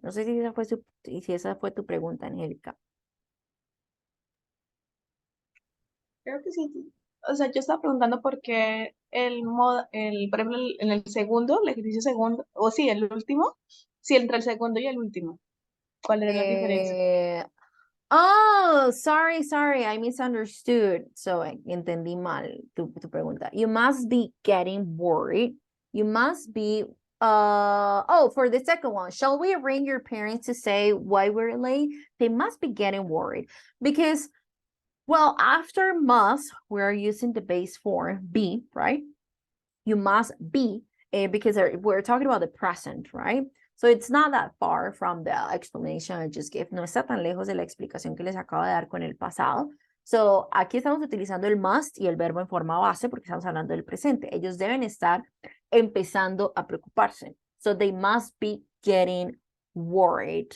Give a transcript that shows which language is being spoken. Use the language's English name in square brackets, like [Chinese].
[Spanish] No sé si esa fue tu pregunta, Angélica. Creo que sí. O sea, yo estaba preguntando por qué por ejemplo, en el segundo, el ejercicio segundo, o sí, el último, sí, entre el segundo y el último. ¿Cuál era la diferencia? [English] Oh, sorry, I misunderstood. So, [Spanish] entendí mal tu pregunta. [English] You must be getting worried. You must be, for the second one, shall we ring your parents to say why we're late? They must be getting worried because, well, after must, we're using the base form be, right? You must be, because we're talking about the present, right? So it's not that far from the explanation I just gave. [Spanish] No está tan lejos de la explicación que les acabo de dar con el pasado. So aquí estamos utilizando el must y el verbo en forma base porque estamos hablando del presente. Ellos deben estar empezando a preocuparse. [English] So they must be getting worried.